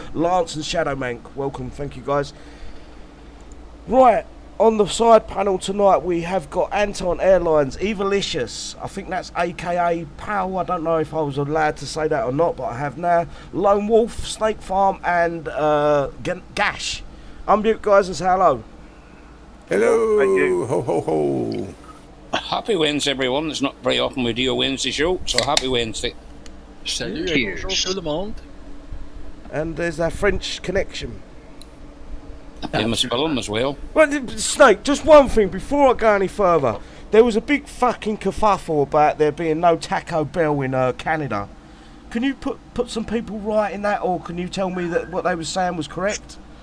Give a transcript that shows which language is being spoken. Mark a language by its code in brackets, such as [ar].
[en] Lance and Shadowmank, welcome, thank you guys. Right, on the side panel tonight we have got Anton Airlines, Evilicious, I think that's aka Pow, I don't know if I was allowed to say that or not, but I have now. Lone Wolf, Snake Farm and Gash. Unmute guys and say hello. Hello, thank you. Ho ho ho. Happy Wednesday, everyone. It's not very often we do a Wednesday show, so happy Wednesday. [fr] Salut et bonjour tout le monde. [en] And there's that French connection. They must spell them as well. Well, Snake, just one thing before I go any further. There was a big fucking kerfuffle about there being no Taco Bell in Canada. Can you put some people right in that, or can you tell me that what they were saying was correct?